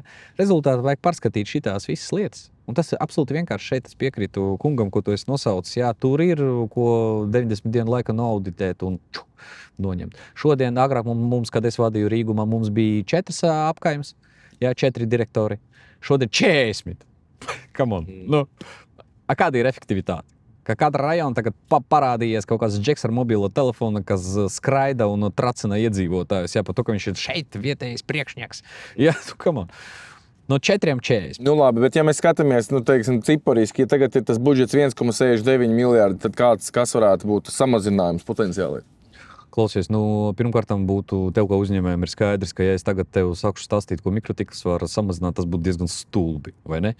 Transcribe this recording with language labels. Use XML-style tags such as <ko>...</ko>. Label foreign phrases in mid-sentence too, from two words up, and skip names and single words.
<lv>Rezultātā vajag pārskatīt šitās visas lietas. Un tas ir absolūti vienkārši šeit. Es piekrītu kungam, ko tu esi nosaucis. Jā, tur ir, ko 90 dienu laika noauditēt un noņemt. Šodien, agrāk mums, kad es vadīju Rīgu, mums bija 4 apkaimes. Jā, 4 direktori. Šodien 40.</lv> <en>Come on.</en> <lv>Kāda ir efektivitāte? Ka katra rajona tagad parādījies kaut kāds džeks ar mobilo telefonu, kas skraida un tracina iedzīvotājus. Jā, par to, ka viņš ir šeit vietējais priekšnieks. Jā,</lv> <en>come on.</en> <lv>No 4,40. Nu labi, bet ja mēs skatāmies, teiksim, cipariski, ja tagad ir tas budžets 1,69 miljārdi, tad kas varētu būt samazinājums potenciāli? Klausies, pirmkārt, tev kā uzņēmējiem ir skaidrs, ka, ja es tagad tev sākšu stāstīt, ko mikrotikls var samazināt, tas būtu diezgan stulbi, vai ne?</lv>